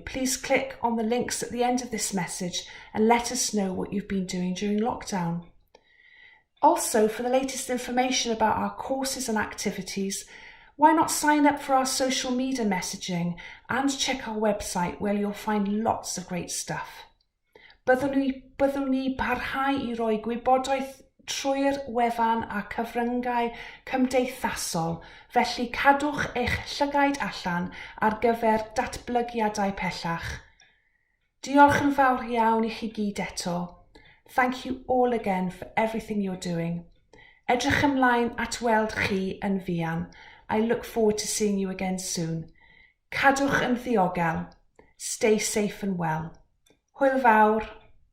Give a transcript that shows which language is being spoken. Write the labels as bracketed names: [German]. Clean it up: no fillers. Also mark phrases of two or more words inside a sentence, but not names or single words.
[English] Please click on the links at the end of this message and let us know what you've been doing during lockdown. Also, for the latest information about our courses and activities, why not sign up for our social media messaging and check our website where you'll find lots of great stuff. [Welsh] Byddwn ni parhau i roi gwybodaeth trwy'r wefan a cyfryngau cymdeithasol, felly cadwch eich llygaid allan ar gyfer datblygiadau pellach. Diolch yn fawr iawn i chi gyd eto. [English] Thank you all again for everything you're doing. [Welsh] Edrych ymlaen at weld chi yn fuan. [English] I look forward to seeing you again soon. [Welsh] Cadwch yn ddiogel. [English] Stay safe and well. [Welsh] Hwyl fawr.